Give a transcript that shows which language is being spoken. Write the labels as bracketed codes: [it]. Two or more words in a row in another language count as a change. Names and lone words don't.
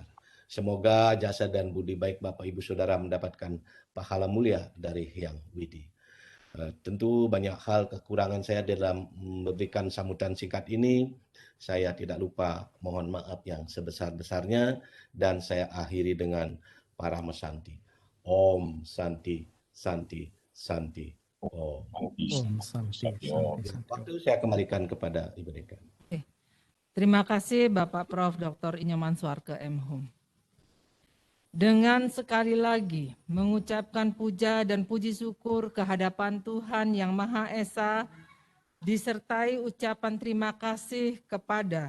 [id] Semoga jasa dan budi baik Bapak Ibu Saudara mendapatkan pahala mulia dari Hyang Widi. Tentu banyak hal kekurangan saya dalam memberikan sambutan singkat ini. Saya tidak lupa mohon maaf yang sebesar-besarnya dan saya akhiri dengan Parama Santi. [sa] Om Santi, Santi, Santi. Om. Om Santi, Santi. [id] Waktu saya kembalikan kepada Ibu Dekan. Terima kasih Bapak Prof. Dr. Inyoman Suarke M.Hum. Dengan sekali lagi mengucapkan puja dan puji syukur kehadapan Tuhan Yang Maha Esa, disertai ucapan terima kasih kepada